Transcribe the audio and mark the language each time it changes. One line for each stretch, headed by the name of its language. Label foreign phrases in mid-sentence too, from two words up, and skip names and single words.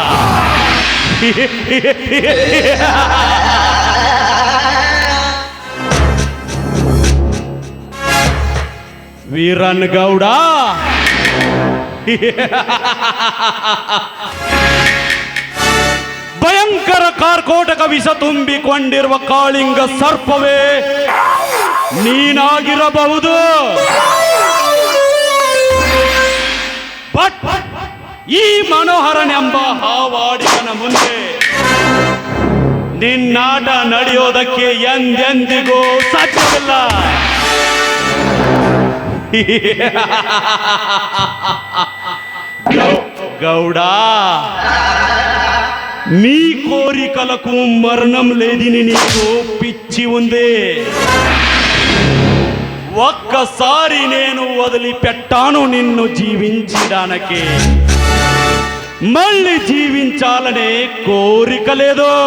Kannada: ವೀರನ್ ಗೌಡ, ಭಯಂಕರ ಕಾರ್ಕೋಟಕ ವಿಷ ತುಂಬಿಕೊಂಡಿರುವ ಕಾಳಿಂಗ ಸರ್ಪವೇ ನೀನಾಗಿರಬಹುದು. ಬಟ್ ಈ ಮನೋಹರನೆಂಬ ಹಾವಾಡಿಗನ ಮುಂದೆ ನಿನ್ನಾಟ ನಡೆಯೋದಕ್ಕೆ ಎಂದೆಂದಿಗೂ ಸಾಧ್ಯವಿಲ್ಲ.
Telugu: గౌడ, మీ కోరికలకు మరణం లేదని నీకు పిచ్చి ఉంది. ఒక్కసారి నేను వదిలిపెట్టాను నిన్ను జీవించడానికి, మళ్ళీ జీవించాలనే కోరిక లేదు.